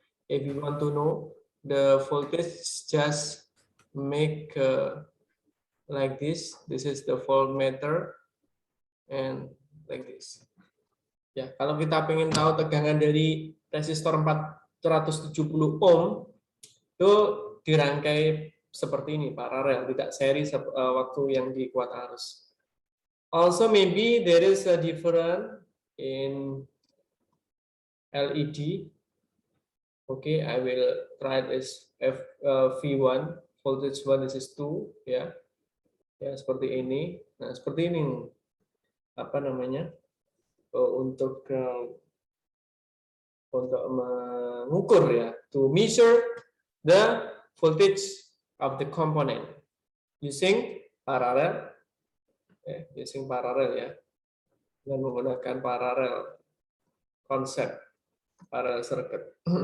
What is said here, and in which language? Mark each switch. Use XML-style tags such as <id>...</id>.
<en>If you want to know the voltage, just make like this. This is the voltmeter and like this.</en> <id>Ya, kalau kita ingin tahu tegangan dari resistor 470 ohm itu dirangkai seperti ini, paralel, tidak seri waktu yang di kuat arus.</id> <en>Also maybe there is a difference in LED. Okay, I will try this V1, voltage 1, this is 2 ya.</en> <id>Ya, seperti ini. Nah, seperti ini apa namanya? Untuk mengukur ya,</id> <en>to measure the voltage of the component using parallel, ya,</en> <id>dan menggunakan parallel konsep parallel circuit.</id>